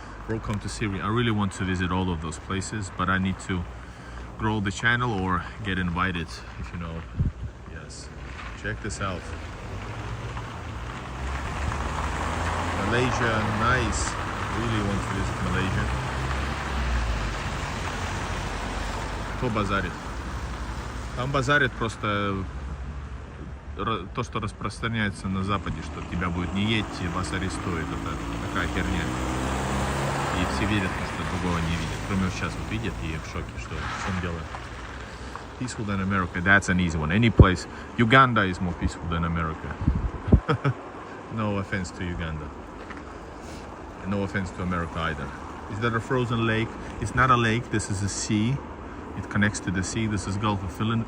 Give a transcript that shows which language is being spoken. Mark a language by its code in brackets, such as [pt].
[en] Welcome to Syria. I really want to visit all of those places, but I need to grow the channel or get invited, if you know. Yes, check this out. Malaysia, nice. Really want to visit Malaysia. [ru] Кто базарит? Там базарит просто то, что распространяется на Западе, что тебя будет не едьте, вас арестуют. Это такая херня. И все верят, что другого не видят. Кроме вот сейчас вот видят и в шоке, что в чем дело. [en] Peaceful than America, that's an easy one. Any place. Uganda is more peaceful than America. No offense to Uganda. And no offense to America either. Is that a frozen lake? It's not a lake, this is a sea. It connects to the sea. This is Gulf of Finland.